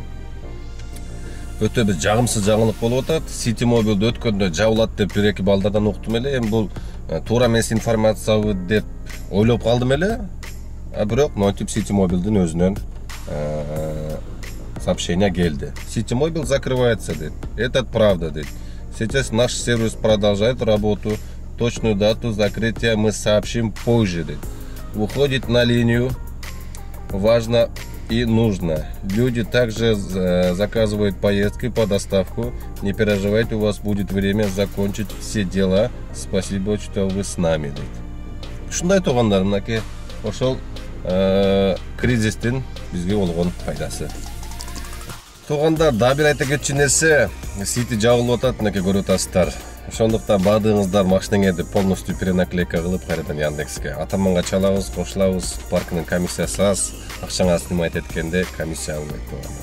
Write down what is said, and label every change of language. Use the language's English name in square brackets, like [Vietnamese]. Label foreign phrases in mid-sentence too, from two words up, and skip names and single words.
[Kyrgyz] Өтө бир жагымсыз жаңылык болуп атат. City Mobile'ды өткөндө жабылат деп бир-эки балдардан уктум эле. Эми бул туура эмес информациябы деп ойлоп калдым эле. Бирок ноутип City Mobile'дын өзүнөн сообщение келди. [Russian] City Mobile закрывается, дейт. Это правда, дейт. Сейчас наш сервис продолжает работу. Точную дату закрытия мы сообщим позже, дейт. Выходит на линию. Важно и нужно. Люди также заказывают поездки по доставку. Не переживайте, у вас будет время закончить все дела. Спасибо, что вы с нами, [Kyrgyz] дейт. Шундай тугандар, мынакей ошол кризистин бизге болгон пайдасы. Тугандар, да бир айта кетчү нерсе, City жабылып атат, мынакей көрүп атасыздар. Ошондуктан баардыгыңыздар машинаңарды [Russian] полностью перенаклейка [Kyrgyz] кылып кайрадан Яндекске атаманга чалабыз, кошулабыз, паркынын комиссиясы аз, акчаңа снимать эткенде комиссия албайт тугандар.